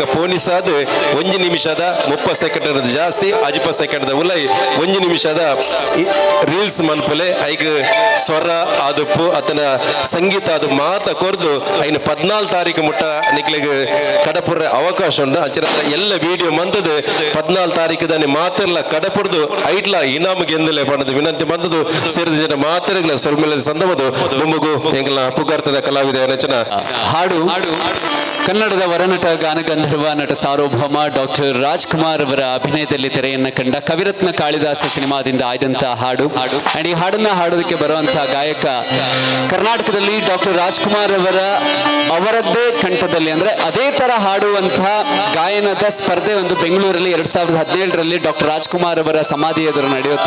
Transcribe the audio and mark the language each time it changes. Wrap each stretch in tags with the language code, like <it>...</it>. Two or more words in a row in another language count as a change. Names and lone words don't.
<tcy>ಪೋಣಿಸಾದ 1 ನಿಮಿಷದ 30 ಸೆಕೆಂಡ್ ಜಾಸ್ತಿ 50 ಸೆಕೆಂಡ್ ಉಲೈ 1 ನಿಮಿಷದ ರೀಲ್ಸ್ ಮನ್ಪಲೆ ಐಗ ಸ್ವರ ಆದಪ್ಪು ಅತನ ಸಂಗೀತ ಅದು ಮಾತ ಕೊರ್ದು ಐನು 14 ತಾರೀಕು ಮುಟ್ಟ ನಿಕ್ಲಿಗೆ ಕಡಪುರ ಅವಕಾಶ ಉಂಟು ಅಂಚನ ಎಲ್ಲ ವಿಡಿಯೋ ಮಂತದು 14 ತಾರೀಕದಾನೆ ಮಾತೆಲ್ಲ ಕಡಪುರ್ದು ಐಟ್ಲ ಇನಾಮ್ ಗೆಂದಲೆ ಪಣದು ವಿನಂತಿ ಬಂದದು ಸೇರಿದ ಜನ ಮಾತೆರೆಗಳ ಸೊಲ್ಮೆಲೆ ಸಂದವದು ದುಂಬುಗು ಎಂಗಲ ಪುಗಾರ್ತದ ಕಲಾವಿದ ನಚನ</tcy> <kn>ಹಾಡು ಕನ್ನಡದ ವರನಟ ಗಾನಗಂಧರ್ವ ನಟ ಸಾರ್ವಭೌಮ ಡಾಕ್ಟರ್ ರಾಜ್ಕುಮಾರ್ ಅವರ ಅಭಿನಯದಲ್ಲಿ ತೆರೆಯನ್ನ ಕಂಡ ಕವಿರತ್ನ ಕಾಳಿದಾಸ ಸಿನಿಮಾದಿಂದ ಆಯ್ದಂತಹ ಹಾಡು ಅಂಡ್ ಈ ಹಾಡನ್ನ ಹಾಡೋದಕ್ಕೆ ಬರುವಂತಹ ಗಾಯಕ ಕರ್ನಾಟಕದಲ್ಲಿ ಡಾಕ್ಟರ್ ರಾಜ್ಕುಮಾರ್ ಅವರದ್ದೇ ಕಂಠದಲ್ಲಿ ಅಂದ್ರೆ ಅದೇ ತರ ಹಾಡುವಂತಹ ಗಾಯನದ ಸ್ಪರ್ಧೆ ಒಂದು ಬೆಂಗಳೂರಲ್ಲಿ 2017ರಲ್ಲಿ ಡಾಕ್ಟರ್ ರಾಜ್ಕುಮಾರ್ ಅವರ ಸಮಾಧಿ ಎದುರು ನಡೆಯುತ್ತೆ.</kn>